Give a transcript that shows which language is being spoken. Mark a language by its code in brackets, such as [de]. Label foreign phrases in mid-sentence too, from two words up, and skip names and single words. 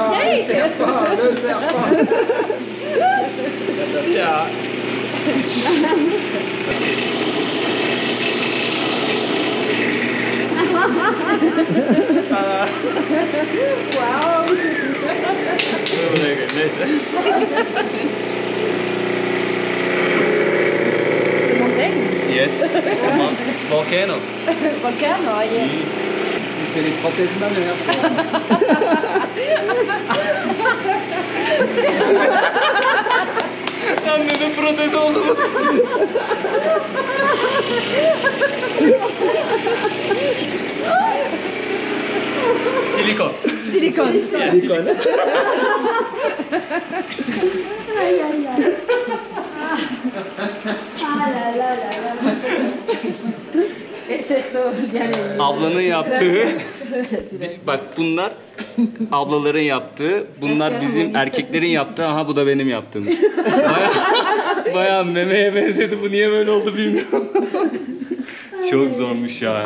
[tr] Ya. Wow. Neyse. [fr] C'est montagne. [en] Yes. It's a volcano. Volcano, [es] oye. [tr] Senin protezinden mi yaptın? Lan dedim protez oldu mu? Silikon. [en] Silicone. Silicone. Ay, ay, ay. Ah, la, la, la, la. [es] Es esto, [tr] yani. Ablanın yaptığı, bak bunlar ablaların yaptığı, bunlar bizim erkeklerin yaptığı, aha bu da benim yaptığım. Bayağı memeye benzedi, bu niye böyle oldu bilmiyorum. Çok zormuş ya.